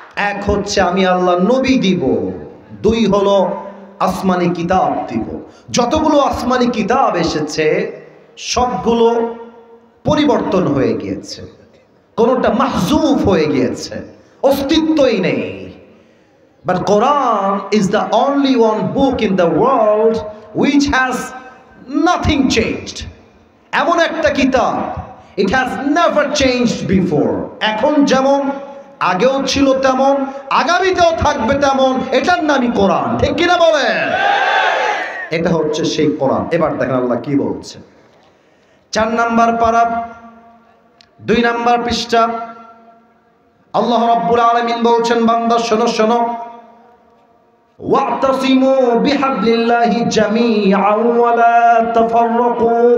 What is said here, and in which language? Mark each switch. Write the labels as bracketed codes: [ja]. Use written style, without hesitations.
[bn] এক হচ্ছে আমি আল্লাহ নবী দিব, দুই হলো আসমানি কিতাব দিব। যতগুলো আসমানি কিতাব এসেছে সবগুলো পরিবর্তন হয়ে গিয়েছে, কোনটা মাহজুফ হয়ে গিয়েছে, অস্তিত্বই নেই। [en] But Quran is the only one book in the world which has nothing changed. [bn] এমন একটা কিতাব, [en] it has never changed before. [bn] এখন যেমন আগেও ছিল তেমন, আগামীতেও থাকবে তেমন, এটার নামই কোরআন। ঠিক কিনা বলেন? এটা হচ্ছে সেই কোরআন। এবার দেখেন আল্লাহ কি বলছে। 4 নাম্বার পারা 2 নাম্বার পৃষ্ঠা আল্লাহ রাব্বুল আলামিন বলছেন, বান্দা শোনো শোনো, ওয়াতাসিমু বিহাবলিল্লাহি জামিআন ওয়া লা তাফাররাকু।